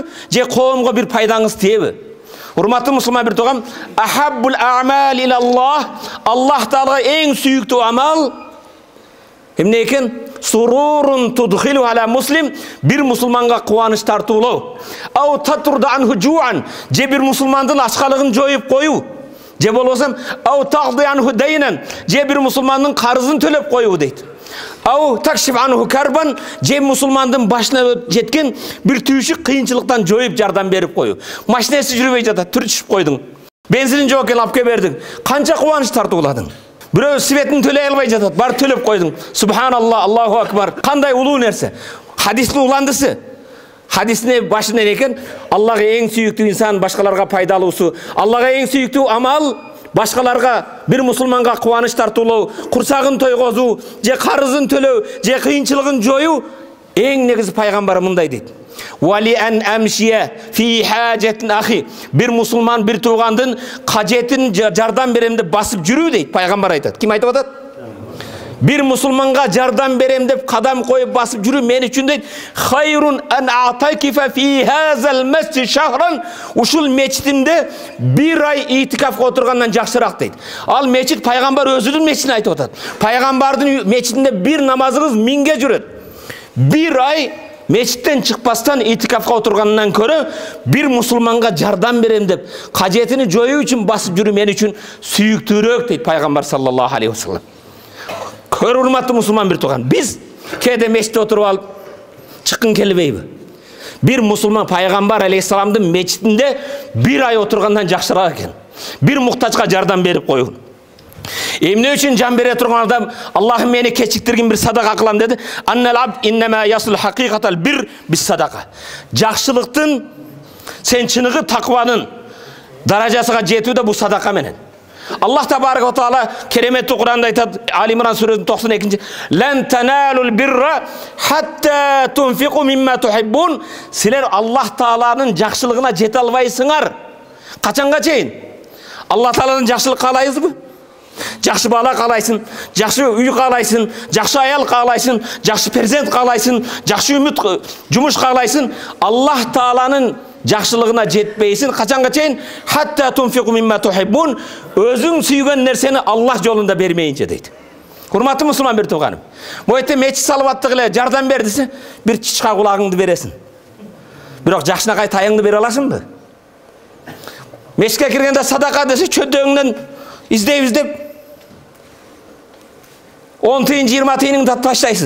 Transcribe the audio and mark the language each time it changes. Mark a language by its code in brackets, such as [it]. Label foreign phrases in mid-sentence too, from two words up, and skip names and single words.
[ky] Же коомго бир пайдаңыз тиеби? Урматтуу мусулман бир тууган, [ar] أحب الأعمال إلى الله, [ky] Аллах Таалага эң сүйүктүү амал эмне экен? [ar] سرور تدخله على مسلم, [ky] бир мусулманга кубаныч тартуулоо. [ar] أو تطرد عنه جوعا, [ky] же бир мусулмандын ачкалыгын жоюп коюу. Же болбосо [ar] أو تقضي عنه دينا, [ky] же бир мусулмандын карызын төлөп коюу дейт. [ar] أو تكشف عنه كربا, [ky] же мусулмандын башына жеткен бир түйшүк кыйынчылыктан жоюп жардам берип коюу. Машинеси жүрбөй жатат, түрчүп койдуң. Бензинин жок экен, алып кеп бердиң. Канча кубаныч тартууладың? Бирөө светин төлөй албай жатат, бар төлөп койдуң. [ar] سبحان الله، الله أكبر. [ky] Кандай улуу нерсе. Хадистин уландысы. Хадисине башында экен, Аллага эң сүйүктүү инсан башкаларга пайдалуусу. Аллага эң сүйүктүү амал башкаларга, бир мусулманга кубаныч тартуулоо, курсагын тойгозуу, же карызын төлөө, же кыйынчылыгын жоюу. Эң негизи пайгамбар мындай дейт. [ar] ولأن أمشي في حاجة أخي. [ky] Бир мусулман бир туугандын кажетін жардам берем деп басып жүрүү дейт, пайгамбар айтат. Ким айтып атат? Бир мусулманга жардам берем деп кадам коюп басып жүрүү мен үчүн дейт. [ar] خير من أن أعتكف في هذا المسجد شهرا. [ky] Ушул мечитимде бир ай итикафка отургандан жакшыраак дейт. Ал мечит пайгамбар өзүнүн мечитин айтып атат. Пайгамбардын мечитинде бир намазыңыз 1000ге жүрөт. Бир ай мечиттен чыкпастан итикафка отургандан көрө бир мусулманга жардам берем деп кажетини жоюу үчүн басып жүрүү мен үчүн сүйүктүүрөөк дейт пайгамбар [ar] صلى الله عليه وسلم. [ky] Көр урматтуу мусулман бир тууган, биз кээде мечитте отуруп алып чыккын келбейби? Бир мусулман пайгамбар алейхиссаламдын мечитинде бир ай отургандан жакшыраак экен. Бир муктажга жардам берип коюу. Эмне үчүн жан бере турган адам Аллахым мени кечиктиргин бир садака кылам деди. [ar] أن العبد إنما يصل حقيقة البر بالصدقة. [ky] Жакшылыктын, сен чыныгы такванын даражасына жетүүдө бу садака менен. Аллах [ar] تبارك وتعالى [ky] кереметтүү Кур'анда айтат, Али Имран сүрөсүнүн 92-нчи: [ar] "لن تنالوا البر حتى تنفقوا مما تحبون." [ky] Силер Аллах тааланын жакшылыгына жете албайсыңар. Качанга чейин? Аллах тааланын жакшылык каалайсызбы? Жакшы бала каалайсың, жакшы үй каалайсың, жакшы аял каалайсың, жакшы перзент каалайсың, жакшы үмүт жумуш каалайсың. Аллах тааланын жакшылыгына жетпейсиң. Качанга чейин? [ar] حتى تنفقوا مما تحبون. [ky] Өзүң сүйгөн нерсени Аллах жолунда бермейинче дейт. Урматтуу мусулман бир тууганым. Мойте мечит салып аттык эле жардам бер десе, бир чичка кулагыңды бересиң. Бирок жакшынакай таяңды бере аласыңбы? Мечитке киргенде садака десе, чөдөңдөн издеп 10 тыйын, 20 тыйыныңды таштайсың.